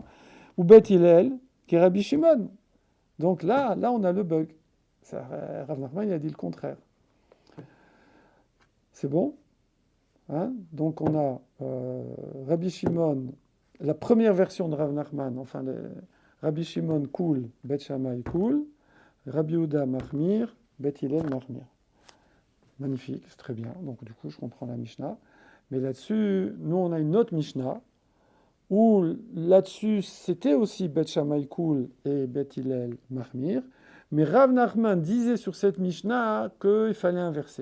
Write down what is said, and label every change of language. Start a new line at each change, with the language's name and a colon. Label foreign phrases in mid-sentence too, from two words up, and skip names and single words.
French: Ou Bet Hillel, qui est Rabbi Shimon. Donc là, on a le bug. Rav Nachman, il a dit le contraire. C'est bon, hein? Donc on a Rabbi Shimon la première version de Rav Nachman, enfin,
Hebrew: רבי שמעון קל, בית שמאי קל, רבי יהודה מחמיר, בית הלל מחמיר.
French: Magnifique, c'est très bien. Donc, du coup, je comprends la Mishnah. Mais là-dessus, nous, on a une autre Mishnah où là-dessus, c'était aussi Bet Shammai Koul et Bet Hillel Mahmir. Mais Rav Nachman disait sur cette Mishnah qu'il fallait inverser.